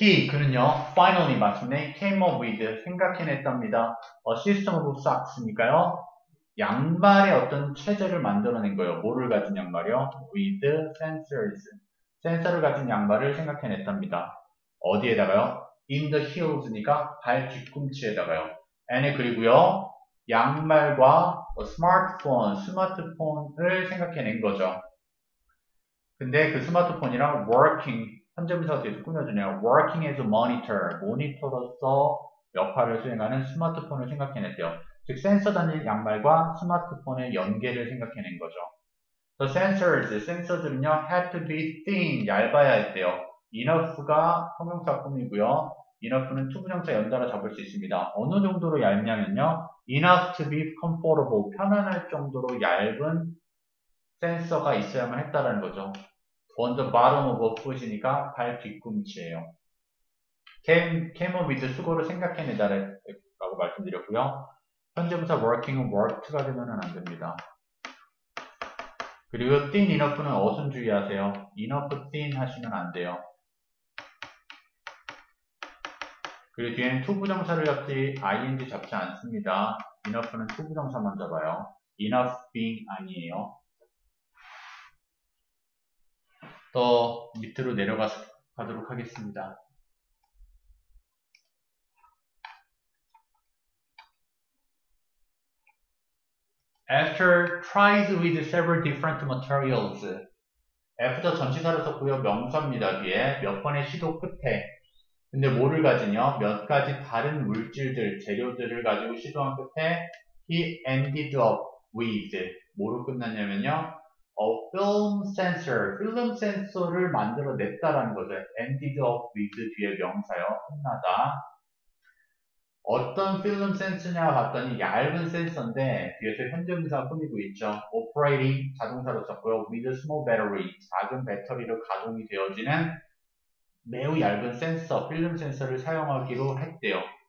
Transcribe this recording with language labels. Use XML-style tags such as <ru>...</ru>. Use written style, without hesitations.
<ko>그는요,</ko> <en>finally</en> <ko>마침내</ko> <en>came up with</en> <ko>생각해냈답니다.</ko> <en>system of socks니까요.</en> <ko>양말의 어떤 체제를 만들어낸 거예요. 뭐를 가진 양말이요?</ko> <en>with sensors.</en> <ko>센서를 가진 양말을 생각해냈답니다. 어디에다가요?</ko> <en>in the heels니까</en> <ko>발 뒤꿈치에다가요.</ko> <en>and</en> <ko>그리고요. 양말과 스마트폰을 생각해낸 거죠. 근데 그 스마트폰이랑 working, 현재분사가 뒤에서 꾸며주네요.</ko> <en>working as a monitor,</en> <ko>모니터로서 역할을 수행하는 스마트폰을 생각해냈대요. 즉 센서 달린 양말과 스마트폰의 연계를 생각해낸 거죠.</ko> <en>The sensors,</en> <ko>센서들은요,</ko> <en>had to be thin,</en> <ko>얇아야 했대요. enough가 형용사 꾸미고요. enough는 투부정사 연달아 잡을 수 있습니다. 어느 정도로 얇냐면요,</ko> <en>enough to be comfortable,</en> <ko>편안할 정도로 얇은 센서가 있어야만 했다라는 거죠.</ko> <en>on the bottom of a foot이니까</en> <ko>발 뒤꿈치예요.</ko> <en>came up with</en> <ko>수고를 생각해내다라고 말씀드렸고요. 현재분사 working은 worked가 되면 안 됩니다. 그리고 thin enough는 어순 주의하세요. enough thin 하시면 안 돼요. 그리고 뒤에는 투부정사를 잡지 ing 잡지 않습니다. enough는 투부정사만 잡아요. enough being 아니에요. 더 밑으로 내려가도록 하겠습니다.</ko> <en>After tries with several different materials.</en> <ko>After 전치사를 썼고요. 명사입니다. 뒤에 몇 번의 시도 끝에. 근데 뭐를 가지냐? 몇 가지 다른 물질들, 재료들을 가지고 시도한 끝에</ko> <en>he ended up with</en> <ko>뭐로 끝났냐면요. film sensor, 필름 센서를 만들어냈다라는 거죠. ended up with 뒤에 명사요. 끝나다. 어떤 필름 센서냐 봤더니 얇은 센서인데 뒤에서 현재분사가 꾸미고 있죠. operating 자동사로 썼고요.</ko> <en>with small battery</en> <ko>작은 배터리로 가동이 되어지는 매우 얇은 센서, 필름 센서를 사용하기로 했대요.</ko>